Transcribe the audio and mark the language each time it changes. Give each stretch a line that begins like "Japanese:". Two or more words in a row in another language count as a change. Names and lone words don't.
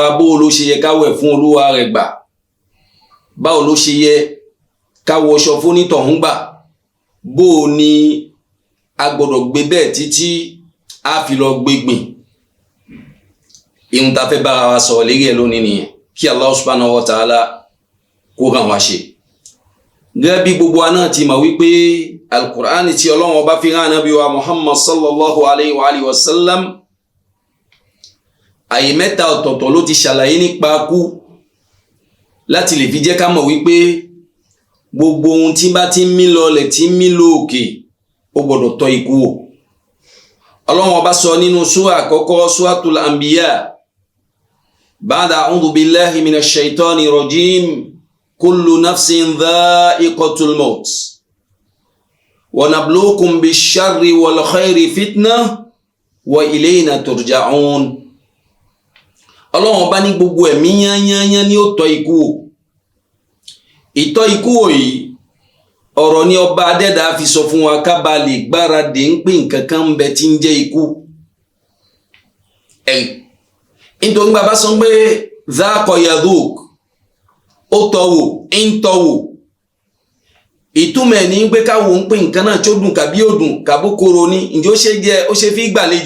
Yoruba: Bó ló ṣe yẹ ká wẹ̀ fún olúwa rẹ̀ gbà? Báwo ló ṣe yẹ ká wọṣọ fún onítọ̀hún gbà? Bó ni a gbọ́dọ̀ gbé bẹ́ẹ̀ títí a fi lọ gbégbìn? Ìhun ta fẹ́ bára wa sọ̀rọ̀ lérí ẹ̀ lónìí nìyẹn, kí Allah
Arabic: سبحانه وتعالى
Yoruba: kó ràn wá ṣe. Gẹ́gẹ́ bí gbogbo wa náà ti mọ̀ wípé Al-Qur'ani tí Ọlọ́run ọba fi rán Ànábì wa Muhammad
Arabic: صلى الله عليه وسلم,
Yoruba: àyè mẹ́ta ọ̀tọ̀ọ̀tọ̀ ló ti ṣàlàyé nípa kú láti lè fi jẹ́ ká mọ̀ wípé gbogbo ohun tí bá ti ń mí lọlẹ̀ tí ń mí lóòkè ó gbọ́dọ̀ tọ́ ikú wò. Ọlọ́run ọba sọ nínú súrà àkọ́kọ́,
Arabic: Suratul Anbiya, بعد أعوذ بالله من الشيطان الرجيم كل نفس ذائقة الموت ونبلوكم بالشر والخير فتنة وإلينا ترجعون.
Yoruba: Ọlọ́run ọba ní gbogbo ẹ̀mí yányányán ní ó tọ́ ikú wò. Ìtọ́ ikú wò yìí ọ̀rọ̀ ni ọba adẹ́dà fi sọ fún wa ká bá lè gbáradì ń pè nǹkan kan ń bẹ tí ń jẹ́ ikú. Nítorí bàbá sọ pé
Arabic: ذاق يذوق,
Yoruba: ó tọ́wò ń tọ́wò, ìtumọ̀ ní pé káwò ń pè nǹkan náà tí ó dùn kàbí ó dùn kàbó kóró ní ǹjẹ́ ó ṣe jẹ́ ó ṣe fi gbàlejò.